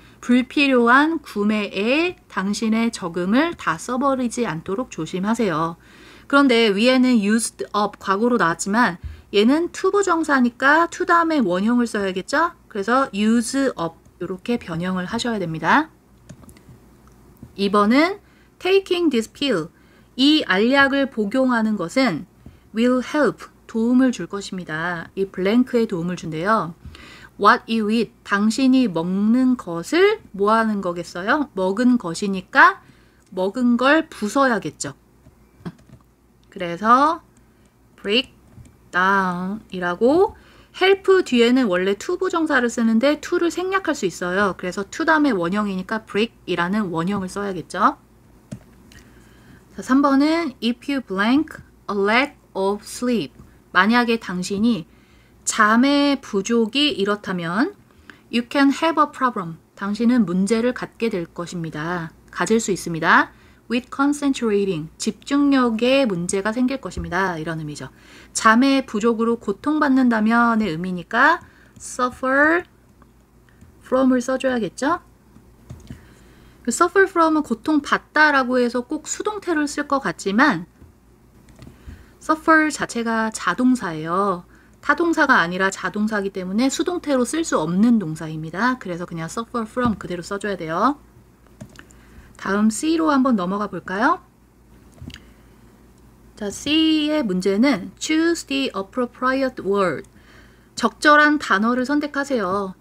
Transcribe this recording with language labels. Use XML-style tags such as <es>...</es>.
<ko>불필요한 구매에 당신의 저금을 다 써버리지 않도록 조심하세요. 그런데 위에는 used up 과거로 나왔지만 얘는 to 부정사니까 to 다음에 원형을 써야겠죠? 그래서 use up 이렇게 변형을 하셔야 됩니다.</ko> <en>2번은 taking this pill.</en> <ko>이 알약을 복용하는 것은</ko> <en>will help.</en> <ko>도움을 줄 것입니다. 이 블랭크에 도움을 준대요.</ko> <en>What you eat.</en> <ko>당신이 먹는 것을 뭐 하는 거겠어요? 먹은 것이니까 먹은 걸 부숴야겠죠. 그래서 break down 이라고 help 뒤에는 원래 to 부정사를 쓰는데 to를 생략할 수 있어요. 그래서 to 다음에 원형이니까 break 이라는 원형을 써야겠죠.</ko> <en>자, 3번은 if you blank a lack of sleep.</en> <ko>만약에 당신이 잠의 부족이 이렇다면</ko> <en>you can have a problem.</en> <ko>당신은 문제를 갖게 될 것입니다. 가질 수 있습니다.</ko> <en>with concentrating.</en> <ko>집중력에 문제가 생길 것입니다. 이런 의미죠. 잠의 부족으로 고통받는다면의 의미니까 suffer from을 써줘야겠죠. suffer from은 고통받다라고 해서 꼭 수동태를 쓸 것 같지만 suffer 자체가 자동사예요. 타동사가 아니라 자동사이기 때문에 수동태로 쓸 수 없는 동사입니다. 그래서 그냥 suffer from 그대로 써줘야 돼요. 다음 C로 한번 넘어가 볼까요? 자, C의 문제는</ko> <en>choose the appropriate word.</en> <ko>적절한 단어를 선택하세요.</ko>